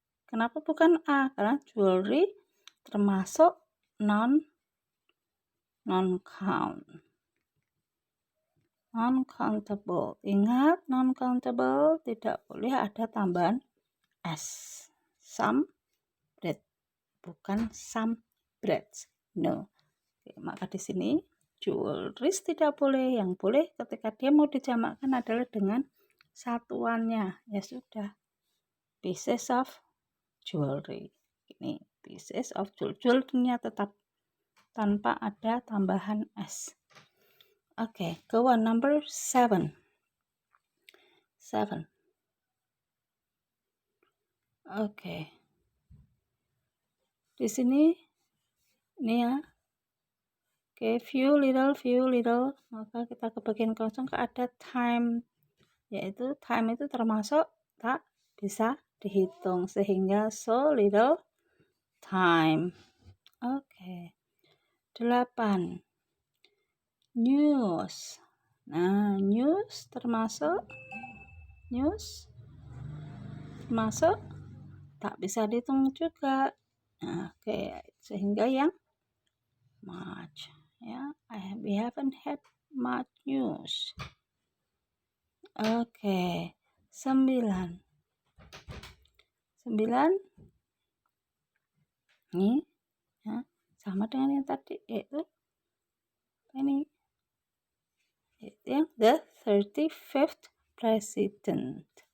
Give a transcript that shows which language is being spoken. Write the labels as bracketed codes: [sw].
[id] Kenapa bukan A? Karena jewelry termasuk non-countable. Ingat, non-countable tidak boleh ada tambahan s. [en] Some bread, bukan some breads. No. [id] Oke, maka di sini jewelry tidak boleh. Yang boleh ketika dia mau dijamakkan adalah dengan satuannya. Ya sudah. [en] Pieces of jewelry. [id] Ini pieces of jewelry-nya tetap tanpa ada tambahan s. [en] Oke, go on number 7. Oke. [id] Di sini ini ya. Oke, few little, maka kita ke bagian kosong ada time, yaitu time itu termasuk tak bisa dihitung, sehingga [en] so little time. [id] Oke. 8. [en] News. [id] Nah, news termasuk tak bisa dihitung juga. Nah, oke, sehingga yang much ya, [en] we haven't had much news. [id] Oke, 9 ini ya, sama dengan yang tadi, yaitu ini, yaitu yang [en] the 35th president.